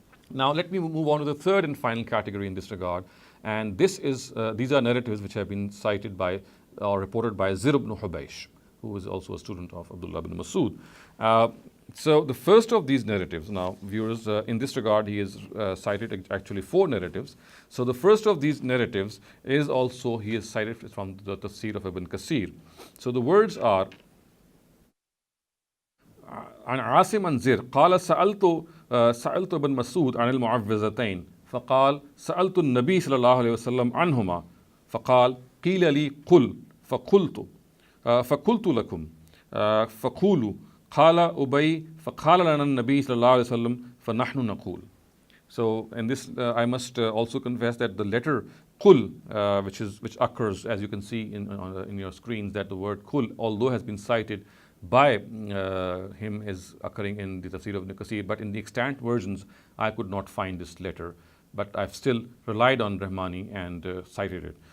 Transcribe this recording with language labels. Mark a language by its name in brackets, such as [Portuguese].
[English] Now let me move on to the third and final category in this regard, and these are narratives which have been cited by or reported by Zir ibn Hubaysh, who is also a student of Abdullah ibn Masud. So the first of these narratives, now viewers, in this regard he has cited actually 4 narratives. So the first of these narratives is also, he is cited from the tafsir of Ibn Kasir. So the words are [Arabic] عن عاصم عن زر قال سألت ابن مسعود عن المعوذتين فقال سألت النبي صلى الله عليه وسلم عنهما فقال قيل لي قل فقلت لكم فقولوا قال أبي فقال لنا النبي صلى الله عليه وسلم فنحن نقول. [English] So in this I must also confess that the letter kul, which occurs, as you can see in your screens, that the word kul, although has been cited by him, is occurring in the tafsir of Ibn Kasir, but in the extant versions I could not find this letter, but I've still relied on Rahmani and cited it.